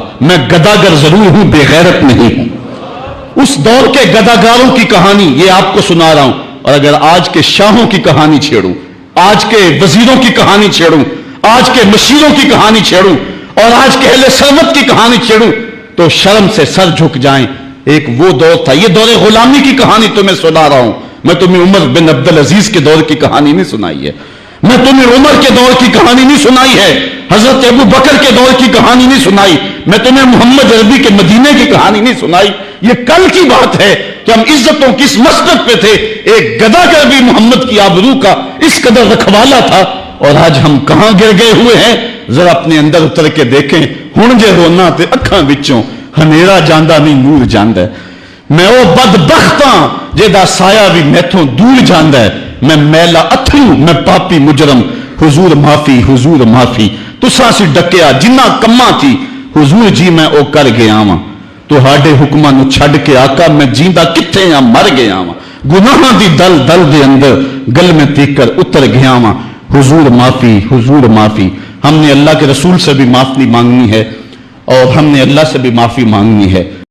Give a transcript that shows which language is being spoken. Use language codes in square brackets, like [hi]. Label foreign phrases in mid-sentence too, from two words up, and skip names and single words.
[ur] میں گداگر ضرور ہوں، بےغیرت نہیں ہوں۔ اس دور کے گداگروں کی کہانی یہ آپ کو سنا رہا ہوں، اور اگر آج کے شاہوں کی کہانی چھیڑوں، آج کے وزیروں کی کہانی چھیڑوں، آج کے مشیروں کی کہانی چھیڑوں اور آج کے اہل سرمت کی کہانی چھیڑوں، تو شرم سے سر جھک جائیں. ایک وہ دور تھا، یہ دور غلامی کی کہانی تمہیں سنا رہا ہوں میں، تمہیں عمر بن عبدالعزیز کے دور کی کہانی نہیں سنائی ہے. میں تمہیں عمر کے دور کی کہانی نہیں سنائی ہے، حضرت ابو بکر کے دور کی کہانی نہیں سنائی، میں تمہیں محمد عربی کے مدینے کی کہانی نہیں سنائی. یہ کل کی بات ہے کہ ہم عزتوں کس مسجد پہ تھے. ایک گدھا کر بھی محمد کی آبرو کا اس قدر رکھوالا تھا، اور آج ہم کہاں گر گئے ہوئے ہیں. ذرا اپنے اندر اتر کے دیکھیں. [pa] ہن جے رونا تے اکھاں وچوں ہنیرا جاندہ نہیں نور جاندہ ہے. میں او بدبختاں جیدا سایہ بھی میتھوں دور جاندہ ہے. میں میلا اتھرو، میں پاپی مجرم. حضور معافی، حضور معافی. تساں سی ڈکیا جنہ کماں تھی، حضور جی میں او کر گیا ہاں. تہاڈے حکماں نو چھڈ کے آقا میں جیندا کتھے ہاں، مر گیا ہاں. گناہاں دی دل دل دے اندر گل میں تیکر اتر گیا ہاں. حضور معافی، حضور معافی. [ur] ہم نے اللہ کے رسول سے بھی معافی مانگنی ہے، اور ہم نے اللہ سے بھی معافی مانگنی ہے.